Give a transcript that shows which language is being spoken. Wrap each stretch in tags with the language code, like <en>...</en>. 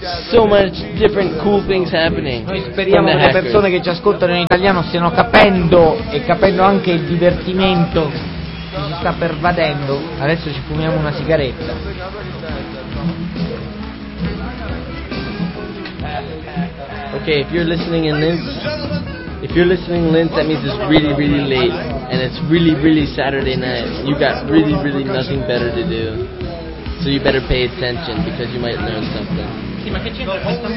<en>So much different cool things happening.</en> <it>Noi speriamo che le persone che ci ascoltano in italiano stiano capendo e capendo anche il divertimento che si sta pervadendo. Adesso ci fumiamo una sigaretta.</it> <en>Okay, if you're listening in Linz, that means it's really, really late, and it's really, really Saturday night. You got really, really nothing better to do, so you better pay attention because you might learn something.</en>